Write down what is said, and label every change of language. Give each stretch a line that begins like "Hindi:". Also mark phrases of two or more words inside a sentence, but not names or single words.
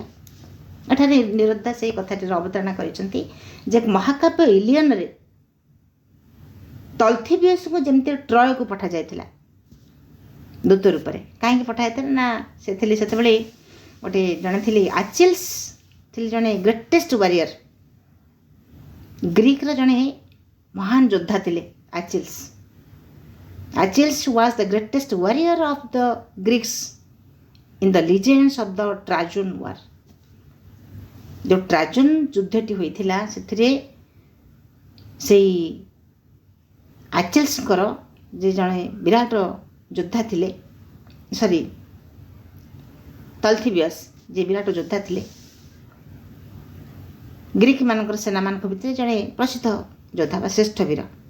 Odia: ଏଠାରେ ନିରୁଦ୍ଧା ସେହି କଥାଟିର ଅବତାରଣା କରିଛନ୍ତି ଯେ ମହାକାବ୍ୟ ଇଲିୟନରେ ତଲଥିବିୟସକୁ ଯେମିତି ଟ୍ରୟକୁ ପଠାଯାଇଥିଲା ଦୂତ ରୂପରେ। କାହିଁକି ପଠାଯାଇଥିଲା ନା ସେ ଥିଲେ ସେତେବେଳେ ଗୋଟେ ଜଣେ ଥିଲେ ଆଚିଲ୍ସ, ଥିଲେ ଜଣେ
English: greatest warrior,
Odia: ଗ୍ରୀକ୍ର ଜଣେ ମହାନ ଯୋଦ୍ଧା ଥିଲେ ଆଚିଲ୍ସ।
English: Achilles was the greatest warrior of the Greeks in the legends of the Trojan War.
Odia: ଯୋ ଟ୍ରାଜନ ଯୁଦ୍ଧଟି ହୋଇଥିଲା ସେଥିରେ ସେଇ ଆଚିଲ୍ସଙ୍କର ଯେ ଜଣେ ବିରାଟ ଯୋଦ୍ଧା ଥିଲେ, ତଲଥିବିୟସ୍ ଯେ ବିରାଟ ଯୋଦ୍ଧା ଥିଲେ, ଗ୍ରୀକ୍ ମାନଙ୍କର ସେନାମାନଙ୍କ ଭିତରେ ଜଣେ ପ୍ରସିଦ୍ଧ ଯୋଦ୍ଧା ବା ଶ୍ରେଷ୍ଠ ବୀର।